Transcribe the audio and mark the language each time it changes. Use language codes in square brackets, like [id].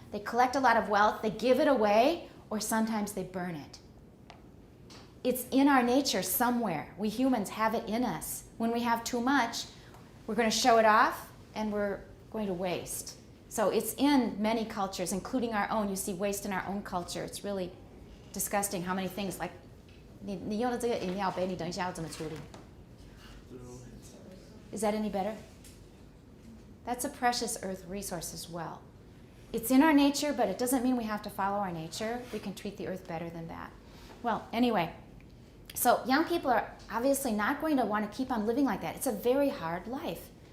[en] They collect a lot of wealth. They give it away, or sometimes they burn it. It's in our nature somewhere. We humans have it in us. When we have too much, we're going to show it off, and we're going to waste. So it's in many cultures, including our own. You see waste in our own culture. It's really disgusting how many things, like, [zh] 你用的这个饮料杯，你等一下要怎么处理? [en] Is that any better? That's a precious earth resource as well. It's in our nature, but it doesn't mean we have to follow our nature. We can treat the earth better than that. Well, anyway, so young people are obviously not going to want to keep on living like that. It's a very hard life.